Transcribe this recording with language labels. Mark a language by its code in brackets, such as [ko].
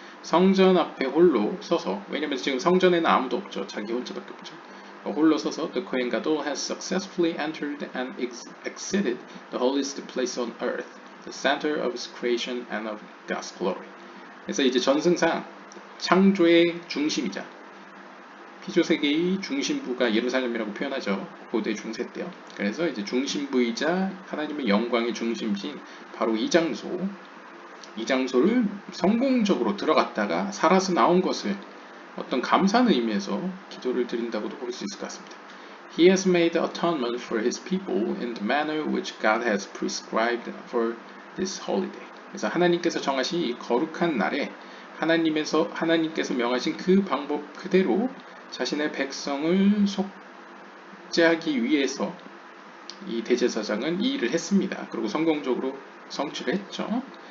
[ko] 성전 앞에 홀로 서서, 왜냐면 지금 성전에는 아무도 없죠. 자기 혼자밖에 없죠. 홀로 서서 [en] The Kohen Gadol has successfully entered and exited the holiest place on earth, the center of his creation and of God's glory. [ko] 그래서 이제 전승상 창조의 중심이자 피조세계의 중심부가 예루살렘이라고 표현하죠. 고대 중세 때요. 그래서 이제 중심부이자 하나님의 영광의 중심신 바로 이 장소를 성공적으로 들어갔다가 살아서 나온 것을 어떤 감사는 의미에서 기도를 드린다고도 볼 수 있을 것 같습니다. [en] He has made atonement for his people in the manner which God has prescribed for this holiday. [ko] 그래서 하나님께서 정하신 이 거룩한 날에 하나님께서 명하신 그 방법 그대로 자신의 백성을 속죄하기 위해서 이 대제사장은 이 일을 했습니다. 그리고 성공적으로 성취를 했죠.